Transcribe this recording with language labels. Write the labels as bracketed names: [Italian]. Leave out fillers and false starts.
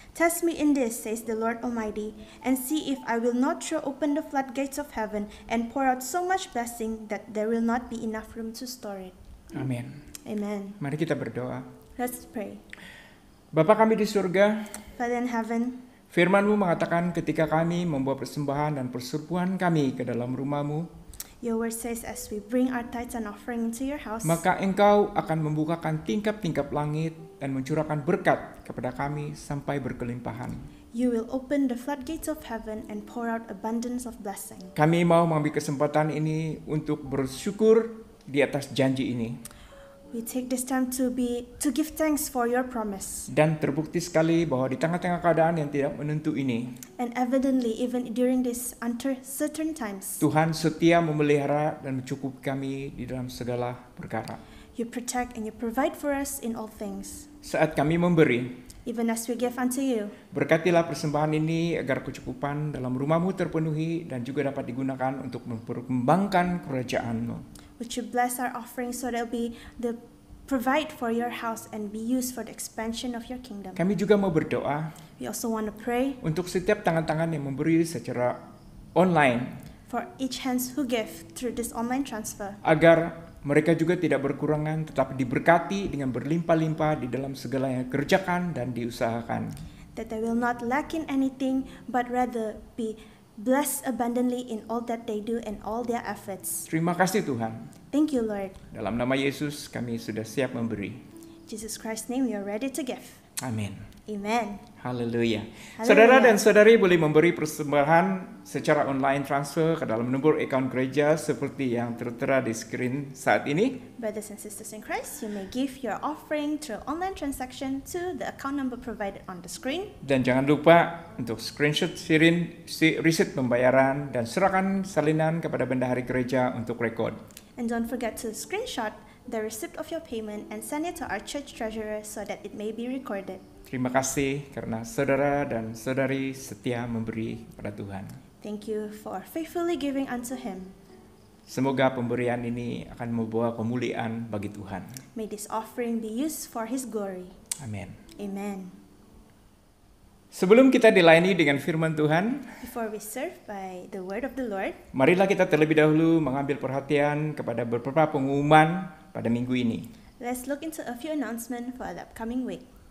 [English] Test me in this, says the Lord Almighty, and see if I will not throw open the floodgates of heaven and pour out so much blessing that there will not be enough room to store it. [Indonesian] Amin. [English] Amen. [Indonesian] Mari kita berdoa. [English] Let's pray. [Indonesian] Bapa kami di surga, [English] Father in heaven, [Indonesian] firman-Mu mengatakan ketika kami membawa persembahan dan persembahan kami ke dalam rumah-Mu, [English] your word says as we bring our tithes and offering into your house, [Indonesian] maka Engkau akan membukakan tingkap-tingkap langit dan mencurahkan berkat kepada kami sampai berkelimpahan. [English] you will open the floodgates of heaven and pour out abundance of blessing. [Indonesian] Kami mau mengambil kesempatan ini untuk bersyukur di atas janji ini. [English] We take this time to give thanks for your promise. [Indonesian] Dan terbukti sekali bahwa di tengah-tengah keadaan yang tidak menentu ini, [English] And evidently, even during these uncertain times, [Indonesian] Tuhan setia memelihara dan mencukupi kami di dalam segala perkara. [English] you protect and you provide for us in all things. [Indonesian] Saat kami memberi, [English] Even as we give unto you, [Indonesian] berkatilah persembahan ini agar kecukupan dalam rumah-Mu terpenuhi dan juga dapat digunakan untuk memperkembangkan kerajaan-Mu. [English] would you bless our offering so that we provide for your house and be used for the expansion of your kingdom. [Indonesian] Kami juga mau berdoa [English] We also want to pray [Indonesian] untuk setiap tangan-tangan yang memberi secara online, [English] for each hands who give through this online transfer, [Indonesian] agar mereka juga tidak berkurangan tetapi diberkati dengan berlimpah-limpah di dalam segala yang dikerjakan dan diusahakan. [English] that they will not lack in anything, but rather be blessed abundantly in all that they do and all their efforts. [Indonesian] Terima kasih Tuhan. [English] Thank you, Lord. [Indonesian] Dalam nama Yesus kami sudah siap memberi. [English] In Jesus Christ's name, we are ready to give. [Indonesian] Amin. [English] Amen. [Indonesian] Haleluya. [English] Haleluya. [Indonesian] Saudara dan saudari boleh memberi persembahan secara online transfer ke dalam nomor akaun gereja seperti yang tertera di skrin saat ini. [English] Brothers and sisters in Christ, you may give your offering through online transaction to the account number provided on the screen. [Indonesian] Dan jangan lupa untuk screenshot risit pembayaran dan serahkan salinan kepada bendahari gereja untuk rekod. [English] And don't forget to screenshot the receipt of your payment and send it to our church treasurer so that it may be recorded. [Indonesian] Terima kasih karena saudara dan saudari setia memberi pada Tuhan. [English] Thank you for faithfully giving unto Him. [Indonesian] Semoga pemberian ini akan membawa kemuliaan bagi Tuhan. [English] May this offering be used for His glory. [Indonesian] Amin. [English] Amen. [Indonesian] Sebelum kita dilayani dengan firman Tuhan, [English] Before we serve by the word of the Lord, [Indonesian] marilah kita terlebih dahulu mengambil perhatian kepada beberapa pengumuman pada minggu ini. [English] let's look into a few announcements for the upcoming week.